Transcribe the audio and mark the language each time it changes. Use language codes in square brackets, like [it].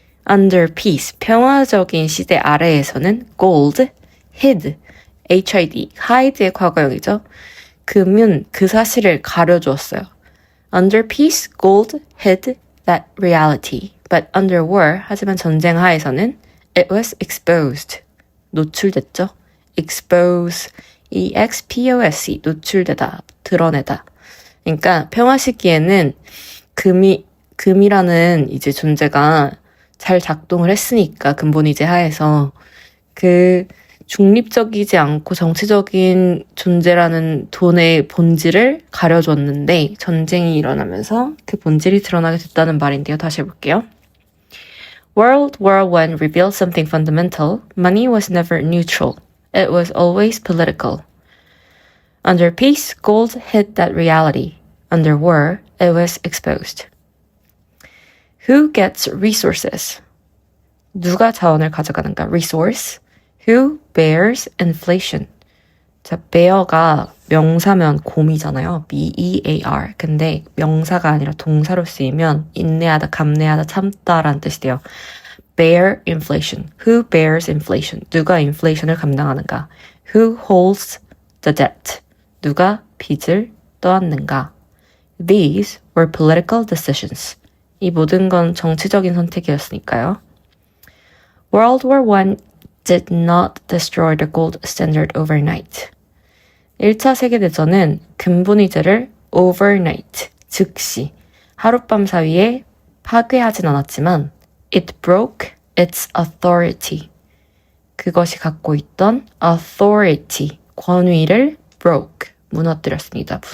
[en] Under peace, [ko] 평화적인 시대 아래에서는 gold, hid, H-I-D, hide의 과거형이죠. 금은 그 사실을 가려주었어요. [en] Under peace, gold hid that reality. But under war, [ko] 하지만 전쟁 하에서는 [en] it was exposed. [ko] 노출됐죠. expose, E-X-P-O-S-E, 노출되다, 드러내다. 그러니까 평화 시기에는 금이라는 이제 존재가 잘 작동을 했으니까 근본이제 하에서 그 중립적이지 않고 정치적인 존재라는 돈의 본질을 가려줬는데 전쟁이 일어나면서 그 본질이 드러나게 됐다는 말인데요. 다시 해볼게요. [en] World War I revealed something fundamental. Money was never neutral. It was always political. Under peace, gold hid that reality. Under war, it was exposed. Who gets resources? [ko] 누가 자원을 가져가는가? [en] Resource. Who bears inflation? [ko] 자, bear가 명사면 곰이잖아요. [en] B-E-A-R. [ko] 근데 명사가 아니라 동사로 쓰이면 인내하다, 감내하다, 참다라는 뜻이 돼요. [en] bear inflation. Who bears inflation? [ko] 누가 인플레이션을 감당하는가? [en] Who holds the debt? [ko] 누가 빚을 떠안는가? [en] These were political decisions. [ko] 이 모든 건 정치적인 선택이었으니까요. [en] World War I did not destroy the gold standard overnight. [ko] 1차 세계대전은 금본위제를 overnight, 즉시, 하룻밤 사이에 파괴하진 않았지만 [en] it broke its authority. [ko] 그것이 갖고 있던 authority, 권위를 broke, 무너뜨렸습니다.